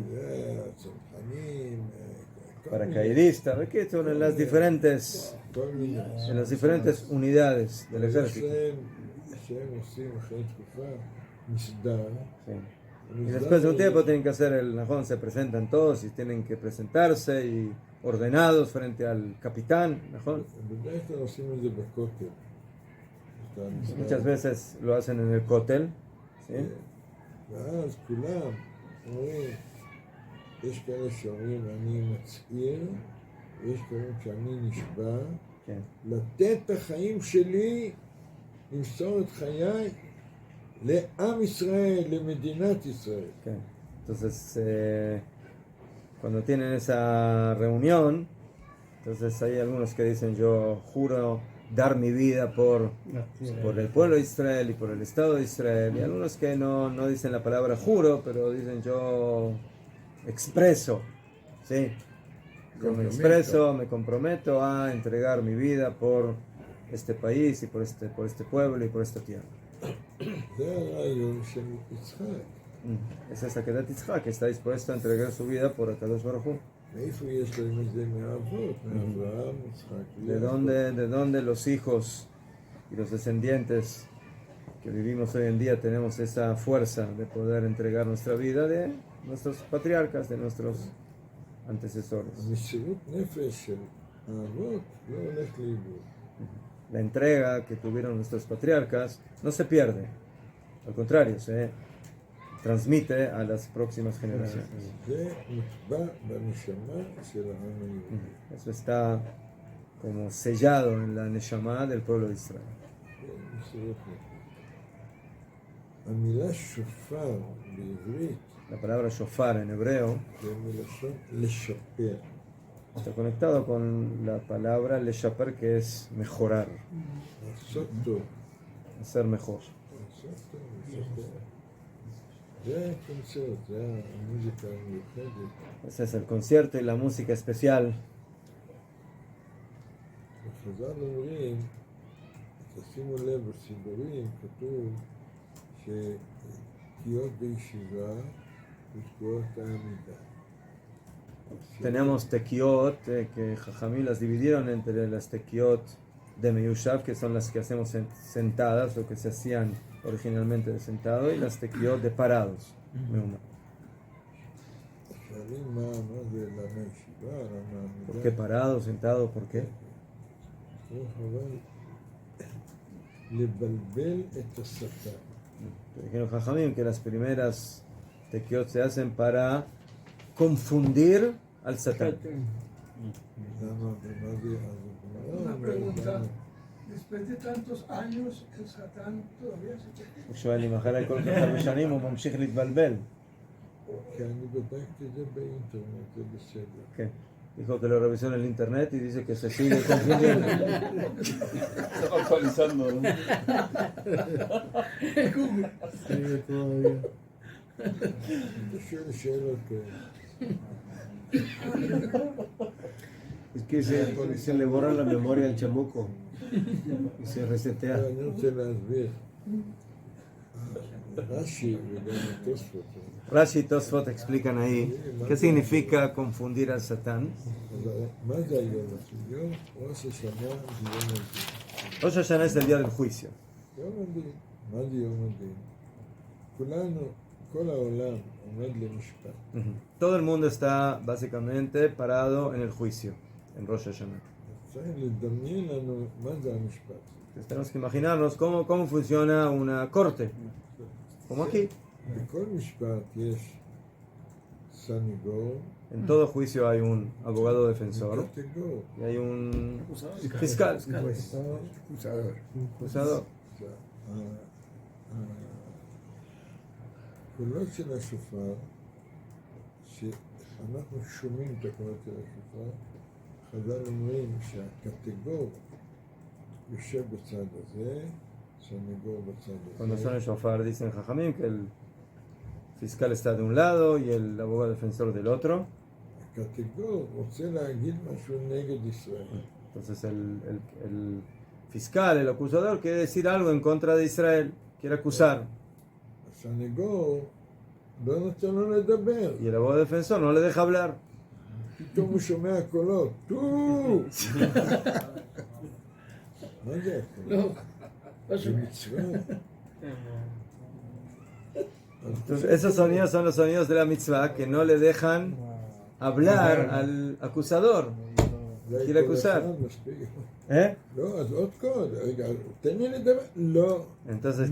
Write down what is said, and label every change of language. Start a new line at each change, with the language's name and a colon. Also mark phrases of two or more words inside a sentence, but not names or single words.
Hebrew: צנחנים,
Spanish: paracaidistas, ¿ves qué? Son en las diferentes unidades del
Hebrew: יש
Spanish: ejército.
Hebrew: להם שהם עושים אחרי תקופה מסדר.
Spanish: Sí. Y después de un tiempo tienen que hacer el najón, se presentan todos y tienen que presentarse y ordenados frente al capitán, najón.
Hebrew: בדרך כלל עושים את זה בכותל. את המסדר.
Spanish: Muchas veces lo hacen en el cótel, ¿sí?
Hebrew: ואז כולם אומרים, יש כאלה שאומרים אני מצעיר, ויש כאלה שאני נשבע, כן. לתת את החיים שלי, למסור את חיי לעם ישראל, למדינת ישראל.
Spanish: Okay. Entonces, cuando tienen esa reunión, entonces hay algunos que dicen yo juro dar mi vida por el pueblo de Israel y por el Estado de Israel, y algunos que no dicen la palabra juro, pero dicen yo expreso, ¿sí? Yo me expreso, me comprometo a entregar mi vida por este país y por este pueblo y por esta tierra.
Hebrew: זה הרעיון של יצחק.
Spanish: Es esa que Yitzhak que está dispuesto a entregar su vida por
Hebrew: הקדוש ברוך הוא. מאיפה יש להם את זה מהאבות, מאברהם, יצחק
Spanish: ¿De dónde los hijos y los descendientes que vivimos hoy en día tenemos esa fuerza de poder entregar nuestra vida? De nuestros patriarcas, de nuestros antecesores.
Hebrew: המסירות נפש של האבות לא הולך לאיבוד.
Spanish: La entrega que tuvieron nuestros patriarcas no se pierde, al contrario, se transmite a las próximas generaciones.
Hebrew: זה מוטבע בנשמה של העם היהודי.
Spanish: Eso está como sellado en la neshama del pueblo de Israel.
Hebrew: זה מסירות נפש. המילה שופר בעברית
Spanish: La palabra shofar en hebreo
Hebrew: זה מלשון לשפר.
Spanish: está conectado con la palabra leshaper, que es mejorar,
Hebrew: לעשות טוב.
Spanish: hacer mejor.
Hebrew: לעשות טוב, לשפר. זה הקונצרט, זה המוזיקה המיוחדת.
Spanish: Ese es el concierto y la música especial.
Hebrew: וחז"ל אומרים, תשימו לב, בסידורים כתוב שתקיעות בישיבה ותקיעות העמידה.
Spanish: Tenemos tequiot, que Jajamí las dividieron entre las tequiot de Meyushav, que son las que hacemos sentadas o que se hacían originalmente de sentado, y las tequiot de parados. Meuma.
Hebrew: שואלים מה זה למה ישיבה, למה
Spanish: ¿Por
Hebrew: עמידה?
Spanish: qué parado, sentado? ¿Por qué?
Hebrew: אבל לבלבל את השטן.
Spanish: Dijeron Jajamim que las primeras tequiot se hacen para confundir al Satán.
Hebrew: למה, ומה זה אז
Spanish: Una
Hebrew: הגמרא
Spanish: pregunta.
Hebrew: אומרת,
Spanish: Después de tantos años, el Satán todavía se quiere.
Hebrew: הוא שואל אם אחרי כל כך הרבה שנים הוא ממשיך להתבלבל. כי אני בדקתי את זה באינטרנט, זה בסדר.
Spanish: ¿Qué? Dijo que lo revisó en el internet y dice que se sigue confundiendo. Estaba actualizando, ¿no? Sigue todavía.
Hebrew: אתה שואל שאלות כאלה.
Spanish: Es que se le borra la memoria al chamuco y se resetea.
Hebrew: אני רוצה להסביר. רש"י וגם התוספות.
Spanish: Rashi y Tosfot explican ahí qué significa confundir al Satán.
Hebrew: אז מה זה היום? יום ראש השנה זה יום הדין.
Spanish: Rosh Hashanah es el día del juicio.
Hebrew: יום הדין. מה זה יום הדין? כולנו, כל העולם עומד למשפט.
Spanish: Todo el mundo está básicamente parado en el juicio, en Rosh Hashanah.
Hebrew: צריך לדמיין לנו מה זה המשפט.
Spanish: Entonces tenemos que imaginarnos cómo funciona una corte, como aquí.
Hebrew: בכל משפט יש סניגור,
Spanish: En todo juicio hay un abogado defensor
Hebrew: קטגור.
Spanish: y hay un fiscal, Pues, acusador. acusador.
Hebrew: הקולות של השופר, שאנחנו שומעים את הקולות של השופר, חז"ל אומרים שהקטגור יושב בצד הזה, סניגור בצד
Spanish: Cuando
Hebrew: הזה.
Spanish: son el shofar dicen Jajamim que el fiscal está de un lado y el abogado defensor del otro.
Hebrew: הקטגור רוצה להגיד משהו נגד ישראל.
Spanish: Entonces el fiscal, el acusador, quiere decir algo en contra de Israel, quiere acusar.
Hebrew: הסניגור לא נותן לו לדבר,
Spanish: Y el abogado defensor no le deja hablar.
Hebrew: פתאום הוא שומע קולות, טו! מה זה הקולות?
Spanish: No,
Hebrew: זה מצווה.
Spanish: Entonces esos sonidos son los sonidos de la mitzvah que no le dejan hablar al acusador.
Hebrew: אולי
Spanish: quiere
Hebrew: כל
Spanish: acusar.
Hebrew: אחד מספיק. ¿Eh? לא, אז עוד קוד, רגע, תן לי לדבר, לא.
Spanish: Entonces